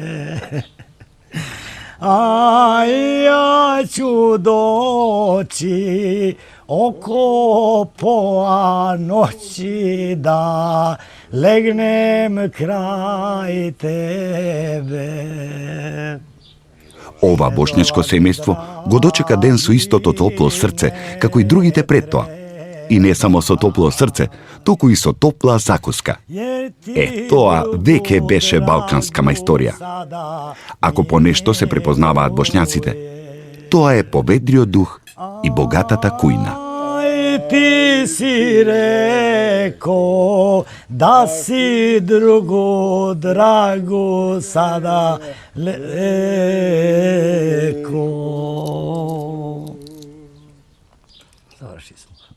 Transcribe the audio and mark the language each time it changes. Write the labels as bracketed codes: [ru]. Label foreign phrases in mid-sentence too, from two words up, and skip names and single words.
[bs] A ja ću doći oko pola noći da legnem kraj tebe. [mk] Ова бошњачко семејство го дочека ден со истото топло срце, како и другите пред тоа. И не само со топло срце, туку и со топла закуска. Тоа веќе беше балканска мајсторија. Ако по нешто се препознаваат бошњаците, тоа е поведриот дух и богатата кујна. [bs] Ti si reko da si drugu dragu sada leko. Završi smo.